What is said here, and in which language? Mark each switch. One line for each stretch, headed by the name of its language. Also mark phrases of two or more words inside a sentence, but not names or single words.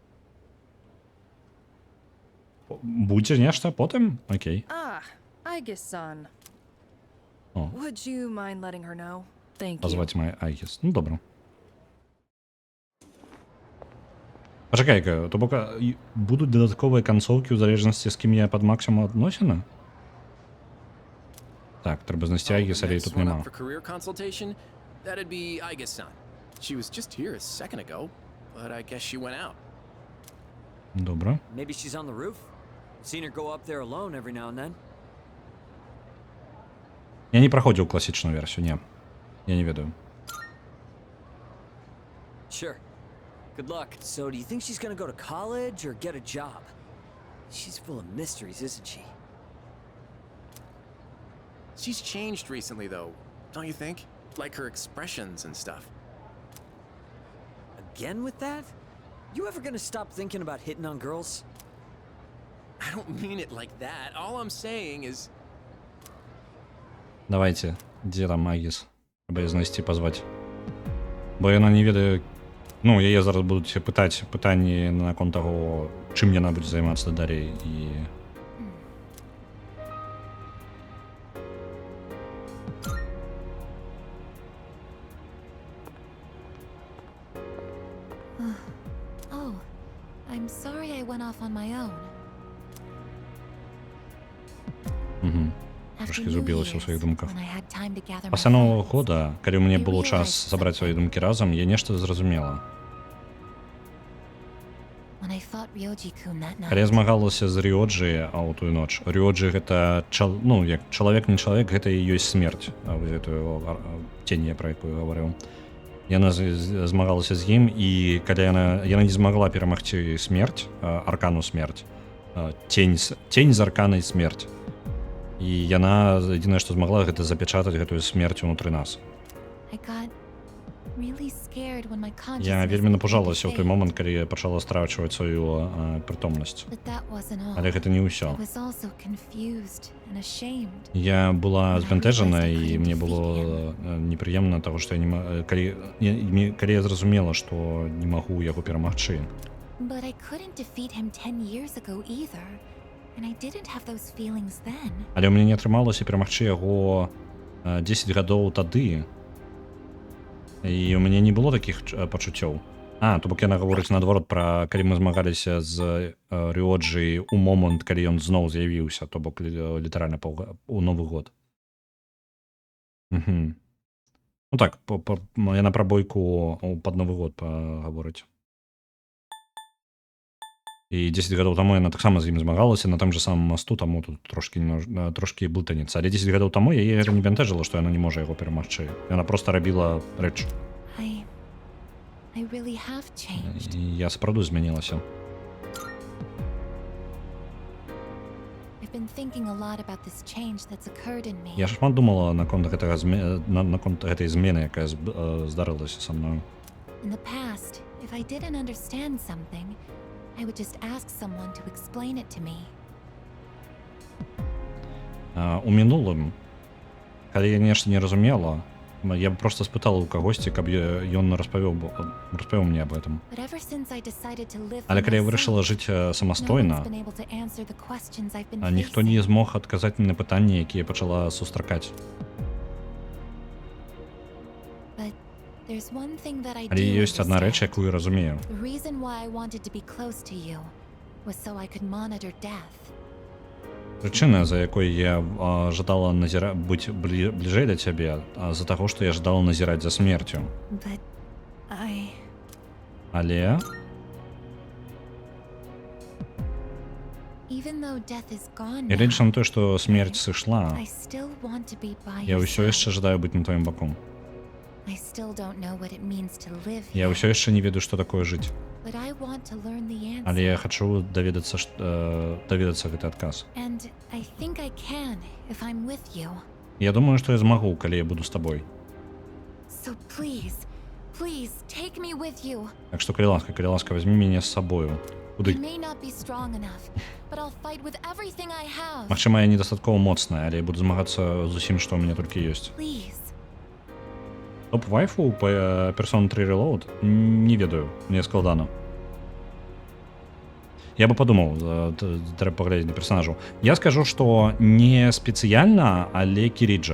Belarusian: Будзе нешта потым? Окей. Aigis-san. О.
English: Would you mind letting her know? Thank you.
Belarusian: Позвать Майя Айгіс. Добре. Пачакай-ка, то бок будуць дадатковыя канцоўкі ў залежнасці, з кім я пад максімум адносіны? Так, трэба знайсці Айгіс, але тут няма.
English: For career consultation, that'd be Aigis-san. She was just here a second ago, but I guess she went out.
Belarusian: Добре.
English: Maybe she's on the roof? I've seen her go up there alone every now and then.
Belarusian: Я не праходзіў класічную версію, не. Я не ведаю.
English: Sure. Good luck. So, do you think she's gonna go to college or get a job? She's full of mysteries, isn't she? She's changed recently, though, don't you think? Like her expressions and stuff. Again with that? You ever gonna stop thinking about hitting on girls? I don't mean it like that. All I'm saying is...
Belarusian: Давайте, дзе там Айгіс? Трэба яе знайсці, пазваць. Бо яна не ведае... яе зараз будуць пытаць пытанні наконт таго, чым яна будзе займацца далей, і...
English: Oh, I'm sorry I went off on my own.
Belarusian: Трошки згубілася ў сваіх думках. Пасля Новага года, калі ў мяне было час сабраць свае думкі разам, я нешта зразумела. Калі я змагалася з Рыоджы ў тую ноч, Рыоджы гэта, як чалавек не чалавек, гэта і ёсць смерць, гэтую цень, пра якую гаварыў. Яна змагалася з ім, і калі яна не змагла перамагчы смерць, аркану смерць, цень з арканай смерць. І яна адзінае, што змагла, гэта запячатаць гэтую смерць унутры нас.
English: Really scared when my consciousness
Belarusian: Я вельмі
English: began to
Belarusian: напужалася ў той
English: fade.
Belarusian: момант, калі я пачала страчваць сваю прытомнасць.
English: But that wasn't all.
Belarusian: Але гэта не
English: I
Belarusian: ўсё.
English: was also confused and ashamed.
Belarusian: Я была збянтэжана, і мне было непрыемна таго, што я не калі я зразумела, што не магу яго перамагчы.
English: But I couldn't defeat him 10 years ago either. And I didn't have those feelings then.
Belarusian: Але ў мяне не атрымалася перамагчы яго 10 гадоў тады. І у мяне не было такіх пачуццёў. То бок яна гаворыць наадварот пра калі мы змагаліся з Рыоджы ў момант, калі ён зноў з'явіўся, то бок літаральна у Новы год. Ну так, яна пра бойку пад Новы год гаворыць. І 10 гадоў таму яна таксама з ім змагалася на там же самым масту, таму тут трошкі блытаніца. Але 10 гадоў таму яе гэта не бянтэжыла, што яна не можа яго перамагчы. Яна проста рабіла рэч.
English: I really have changed.
Belarusian: Я сапраўды змянілася.
English: I've been thinking a lot about this change that's occurred in me.
Belarusian: Я шмат думала наконт гэтай змены, якая здарылася са мною.
English: In the past, if I didn't understand something, I would just ask someone to explain it to me.
Belarusian: У мінулым, калі я нешта не разумела, я б просто спытала ў кагосьці, каб ён распавёў мне аб гэтым.
English: But ever since I decided to live
Belarusian: Але
English: for
Belarusian: калі я
English: myself,
Belarusian: вырашыла жыць
English: no one's
Belarusian: самастойна,
English: been able to answer the questions I've been
Belarusian: ніхто
English: facing.
Belarusian: не змог адказаць мне на пытанні, якія пачала сустракаць.
English: But there's one thing that I
Belarusian: Але
English: do
Belarusian: ёсць адна рэч,
English: understand.
Belarusian: якую я разумею.
English: The reason why I wanted to be close to you was so I could monitor death.
Belarusian: Прычына, за якой я жадала быць бліжэй да цябе, з-за таго, што я жадала назіраць за смерцю.
English: But
Belarusian: Але
English: even though death is gone
Belarusian: і рэч
English: now,
Belarusian: на тое, што смерць сышла,
English: I still want to be by
Belarusian: я
English: your
Belarusian: ўсё
English: side.
Belarusian: яшчэ жадаю быць на тваім баку.
English: I still don't know what it means to live
Belarusian: Я
English: here,
Belarusian: ўсё яшчэ не ведаю, што такое жыць.
English: but I want to learn the answer.
Belarusian: Але я хачу даведацца гэты адказ.
English: And I think I can if I'm with you.
Belarusian: Я думаю, што я змагу, калі я буду з табой.
English: So please, please take me with you.
Belarusian: Так што, калі ласка, вазьмі мяне з сабою.
English: I
Belarusian: Куды?
English: may not be strong enough, but I'll fight with everything I have.
Belarusian: Магчыма, я недастаткова моцная, але я буду змагацца з усім, што ў мяне толькі ёсць.
English: Please.
Belarusian: Топ-вайфу па Persona 3 Reload? Не ведаю, мне складана. Я бы подумаў, трэба паглядзець на персонажаў. Я скажу, што не спецыяльна, але Кіріджа.